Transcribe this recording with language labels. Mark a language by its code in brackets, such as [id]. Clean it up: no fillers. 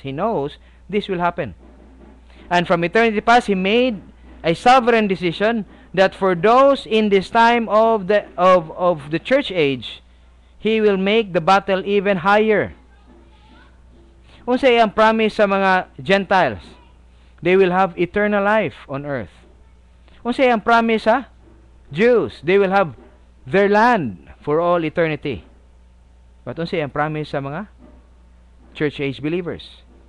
[en] He knows this will happen. And from eternity past, He made a sovereign decision that for those in this time of the church age, He will make the battle even higher. [ceb] Unsay ang promise sa mga Gentiles? [en] They will have eternal life on earth. [ceb] Unsay ang promise sa Jews? [en] They will have their land for all eternity. [ceb] But unsay ang promise sa mga church age believers?